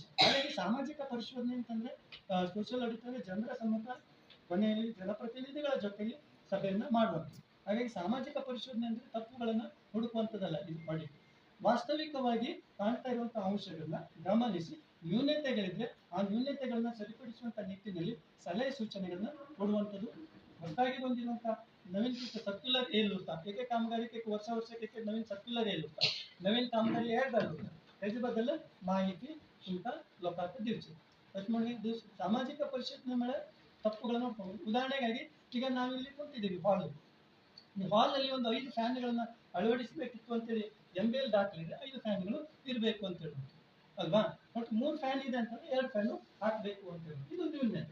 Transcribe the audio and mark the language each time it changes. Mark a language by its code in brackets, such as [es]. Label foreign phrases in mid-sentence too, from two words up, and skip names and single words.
[kn] ಹಾಗಾಗಿ ಸಾಮಾಜಿಕ ಪರಿಶೋಧನೆ ಅಂತಂದ್ರೆ [en] social audit [kn] ಅಂದ್ರೆ ಜನರ ಸಮ್ಮತ ಕೊನೆಯಲ್ಲಿ ಜನಪ್ರತಿನಿಧಿಗಳ ಜೊತೆಗೆ ಸಭೆಯನ್ನ ಮಾಡುವಂಥದ್ದು. ಹಾಗಾಗಿ ಸಾಮಾಜಿಕ ಪರಿಶೋಧನೆ ಅಂದ್ರೆ ತಪ್ಪುಗಳನ್ನ ಹುಡುಕುವಂಥದ್ದಲ್ಲ. ಇದು ಆಡಿಟ್ ವಾಸ್ತವಿಕವಾಗಿ ಕಾಣ್ತಾ ಇರುವಂತಹ ಅಂಶಗಳನ್ನ ಗಮನಿಸಿ ನ್ಯೂನತೆಗಳಿದ್ರೆ ಆ ನ್ಯೂನತೆಗಳನ್ನ ಸರಿಪಡಿಸುವಂತ ನಿಟ್ಟಿನಲ್ಲಿ ಸಲಹೆ ಸೂಚನೆಗಳನ್ನ ಕೊಡುವಂಥದ್ದು. ಹೊಸದಾಗಿ ಬಂದಿರುವಂತಹ [mr] नवीन सर्क्युलर येईल होता, एक कामगारी एक वर्षा एक नवीन सर्क्युलर येईल होता, नवीन कामगारी ऍड झालं होतं, त्याच्याबद्दल माहिती तुमका लोकांना द्यायची. [kn] त्याच्यामुळे ಸಾಮಾಜಿಕ ಪರಿಶೋಧನೆ ತಪ್ಪುಗಳನ್ನ ಉದಾಹರಣೆಗಾಗಿ ಈಗ ನಾವಿಲ್ಲಿ ಕುಂತಿದ್ದೀವಿ ಹಾಲ್ ಅಲ್ಲಿ ಒಂದು 5 ಫ್ಯಾನ್ಗಳನ್ನ ಅಳವಡಿಸಬೇಕಿತ್ತು ಅಂತೇಳಿ MBL ದಾಖಲೆ ಇದೆ, 5 ಫ್ಯಾನ್ಗಳು ಇರಬೇಕು ಅಂತ ಹೇಳಿ ಅಲ್ವಾ. ಬಟ್ 3 ಫ್ಯಾನ್ ಇದೆ ಅಂತಂದ್ರೆ 2 ಫ್ಯಾನ್ ಹಾಕಬೇಕು ಅಂತ ಹೇಳಿ ಇದು ನ್ಯೂನತೆ.